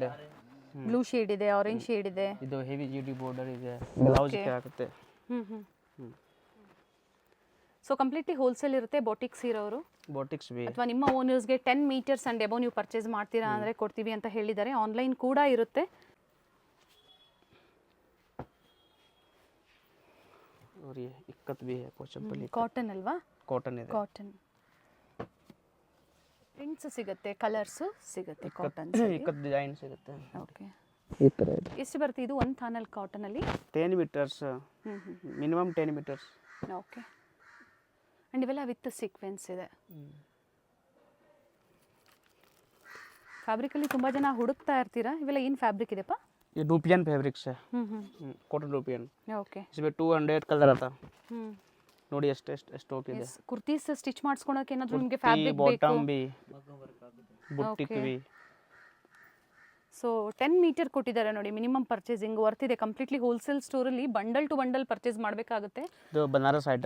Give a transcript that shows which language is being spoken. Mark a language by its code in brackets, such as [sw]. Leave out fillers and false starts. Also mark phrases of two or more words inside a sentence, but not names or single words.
[en] blue shade [kn] ಇದೆ, [en] orange shade [kn] ಇದೆ. ಇದು [en] heavy duty border [kn] ಇದೆ. ಬ್ಲೌಸ್ ಗೆ ಆಗುತ್ತೆ. [en] so completely wholesale [kn] ಇರುತ್ತೆ. ಬೊಟಿಕ್ಸ್ ಇರೋರು, ಬೊಟಿಕ್ಸ್ ಬಿ ಅಥವಾ ನಿಮ್ಮ ಓನರ್ಸ್ಗೆ [en] 10 meters and above [kn] ನೀವು ಪರ್ಚೇಸ್ ಮಾಡ್ತೀರಾ ಅಂದರೆ ಕೊಡ್ತೀವಿ ಅಂತ ಹೇಳಿದ್ದಾರೆ. ಆನ್ಲೈನ್ ಕೂಡ ಇರುತ್ತೆ. [hi] और ये इक्कत भी है, पोचंपली [kn] ಕಾಟನ್ ಅಲ್ವಾ? कॉटन ಇದೆ. [en] cotton prints [kn] ಸಿಗುತ್ತೆ, ಕಲರ್ಸ್ ಸಿಗುತ್ತೆ. ಕಾಟನ್ ಇಕ್ಕತ್ ಡಿಸೈನ್ ಸಿಗುತ್ತೆ. ಓಕೆ. ಈ ತರ ಇದೆ. ಎಷ್ಟು ಬರುತ್ತೆ ಇದು ಒಂದು ಥಾನಲ್ ಕಾಟನ್ ಅಲ್ಲಿ? [en] 10 meters, minimum 10 meters. okay. and [kn] ಇವೆಲ್ಲ [en] with sequence [kn] ಇದೆ. ಫ್ಯಾಬ್ರಿಕಲ್ಲಿ ತುಂಬ ಜನ ಹುಡುಕ್ತಾ ಇರ್ತೀರಾ. ಇವೆಲ್ಲ ಏನು ಫ್ಯಾಬ್ರಿಕ್ ಇದೆಪ್ಪ? [hi] ये रूपियन फैब्रिक्स है. कॉटन रूपियन. [kn] ಓಕೆ. [hi] इसमें 200 कलर आता. [kn] ನೋಡಿ ಎಷ್ಟು ಸ್ಟಾಕ್ ಇದೆ. ಕುರ್ತೀಸ್ ಸ್ಟಿಚ್ ಮಾಡಿಸ್ಕೊಳಕ್ಕೆ ಏನಾದರೂ ನಿಮಗೆ ಫ್ಯಾಬ್ರಿಕ್ ಬೇಕು? ಬಾಟಮ್ ಬಿ, ಬುಟ್ಟಿಕ್ ಬಿ. ಸೊ 10 ಮೀಟರ್ ಕೊಟ್ಟಿದ್ದಾರೆ ನೋಡಿ. [en] minimum purchasing worth [kn] ಇದೆ. [en] completely wholesale [kn] ಸ್ಟೋರಲ್ಲಿ [en] bundle to bundle purchase [kn] ಮಾಡಬೇಕಾಗುತ್ತೆ. ಇದು ಬನಾರಸ್ ಐಟಮ್.